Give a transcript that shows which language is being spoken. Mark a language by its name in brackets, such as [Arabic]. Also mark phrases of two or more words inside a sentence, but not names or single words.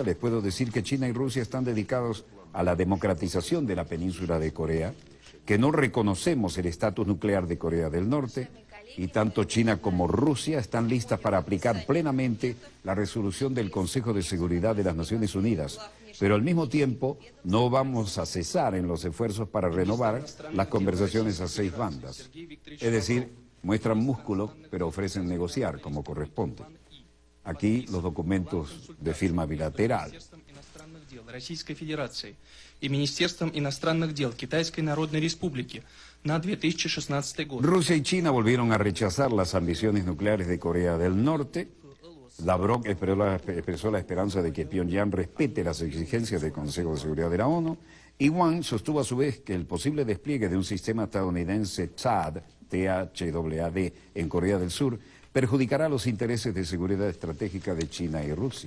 [Spanish] Les puedo decir que China y Rusia están dedicados a la democratización de la península de Corea, que no reconocemos el estatus nuclear de Corea del Norte, y tanto China como Rusia están listas para aplicar plenamente la resolución del Consejo de Seguridad de las Naciones Unidas, pero al mismo tiempo no vamos a cesar en los esfuerzos para renovar las conversaciones a 6 bandas. Es decir, muestran músculo, pero ofrecen negociar como corresponde. Aquí los documentos de firma bilateral. [Russian] Российской Федерации и Министерством иностранных дел Китайской Народной Республики на 2016 год. [Spanish] Rusia y China volvieron a rechazar las ambiciones nucleares de Corea del Norte. Lavrov expresó la esperanza de que Pyongyang respete las exigencias del Consejo de Seguridad de la ONU, y Wang sostuvo a su vez que el posible despliegue de un sistema estadounidense THAAD en Corea del Sur perjudicará los intereses de seguridad estratégica de China y Rusia.